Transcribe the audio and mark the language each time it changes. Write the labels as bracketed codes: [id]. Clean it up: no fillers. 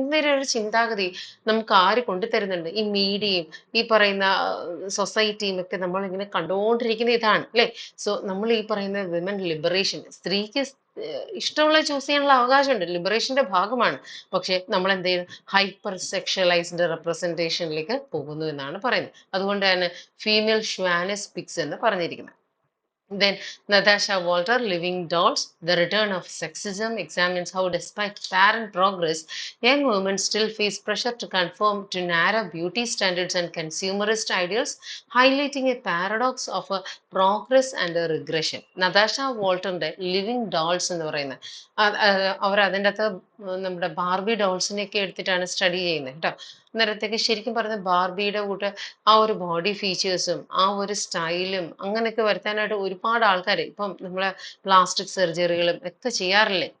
[ml] ഇങ്ങനെ ഒരു ചിന്താഗതി നമുക്ക് ആര് കൊണ്ടുതരുന്നുണ്ട്? ഈ മീഡിയയും ഈ പറയുന്ന സൊസൈറ്റിയും ഒക്കെ നമ്മൾ ഇങ്ങനെ കണ്ടുകൊണ്ടിരിക്കുന്ന ഇതാണ് അല്ലേ. സോ നമ്മൾ ഈ പറയുന്ന വിമൻ ലിബറേഷൻ, സ്ത്രീക്ക് ഇഷ്ടമുള്ള ചൂസ് ചെയ്യാനുള്ള അവകാശമുണ്ട്, ലിബറേഷന്റെ ഭാഗമാണ്. പക്ഷെ നമ്മൾ എന്ത് ചെയ്യും? ഹൈപ്പർ സെക്ഷലൈസ്ഡ് റെപ്രസെന്റേഷനിലേക്ക് പോകുന്നു എന്നാണ് പറയുന്നത്. അതുകൊണ്ട് തന്നെ ഫീമെയിൽ ഷ്വാനിസ് പിക്സ് എന്ന് പറഞ്ഞിരിക്കുന്നത്. [en] Then Natasha Walter, Living Dolls, The Return of Sexism, examines how despite parent progress, young women still face pressure to conform to narrow beauty standards and consumerist ideals, highlighting a paradox of a progress and a regression. [ml] Natasha Walterന്റെ living dolls എന്ന് പറയുന്നത്, അവർ അതിൻ്റെ അകത്ത് നമ്മുടെ Barbie ഡോൾസിനെയൊക്കെ എടുത്തിട്ടാണ് study ചെയ്യുന്നത് കേട്ടോ. അന്നേരത്തേക്ക് ശരിക്കും പറഞ്ഞ ബാർബിയുടെ കൂട്ട് ആ ഒരു ബോഡി ഫീച്ചേഴ്സും ആ ഒരു സ്റ്റൈലും അങ്ങനെയൊക്കെ വരുത്താനായിട്ട് ഒരുപാട് ആൾക്കാർ ഇപ്പം നമ്മളെ പ്ലാസ്റ്റിക് സർജറികളും ഒക്കെ ചെയ്യാറില്ലേ.